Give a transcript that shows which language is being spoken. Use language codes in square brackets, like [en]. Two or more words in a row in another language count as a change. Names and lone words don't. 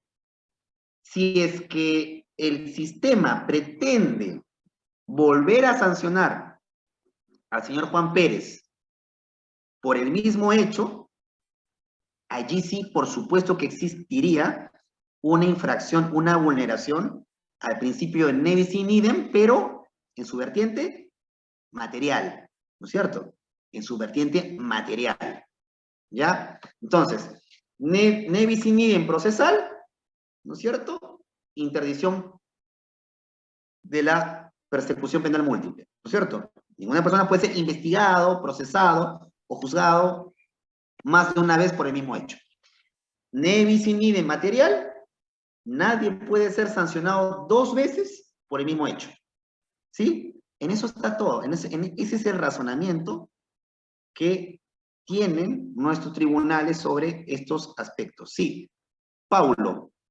[es] Si es que el sistema pretende volver a sancionar al señor Juan Pérez por el mismo hecho, allí sí, por supuesto que existiría una infracción, una vulneración al principio de [la] Nevis in idem, [es] pero en su vertiente material, ¿no es cierto? En su vertiente material, ¿ya? Entonces, [la] Nevis in idem [es] procesal, ¿no es cierto? Interdicción de la persecución penal múltiple, ¿no es cierto? Ninguna persona puede ser investigado, procesado o juzgado más de una vez por el mismo hecho. [la] Nevis in idem [es] material, nadie puede ser sancionado 2 veces por el mismo hecho. ¿Sí? En eso está todo. Ese es el razonamiento que tienen nuestros tribunales sobre estos aspectos. Sí. Paulo.